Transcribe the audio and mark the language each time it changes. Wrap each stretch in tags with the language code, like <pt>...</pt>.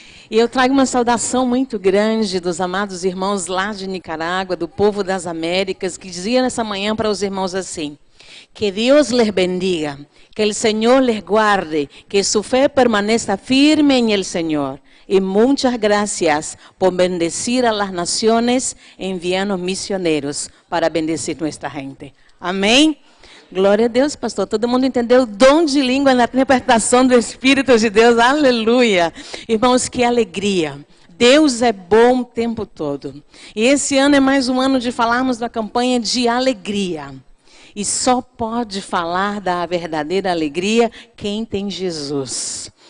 <pt>E eu trago uma saudação muito grande dos amados irmãos lá de Nicarágua, do povo das Américas, que dizia nessa manhã para os irmãos assim:</pt> <es>que Deus les bendiga, que el Señor les guarde, que su fe permanezca firme en el Señor. Y muchas gracias por bendecir a las naciones, enviando misioneros para bendecir nuestra gente.</es> <pt>Amém? Glória a Deus, pastor. Todo mundo entendeu o dom de língua na interpretação do Espírito de Deus. Aleluia. Irmãos, que alegria. Deus é bom o tempo todo. E esse ano é mais um ano de falarmos da campanha de alegria. E só pode falar da verdadeira alegria quem tem Jesus.</pt>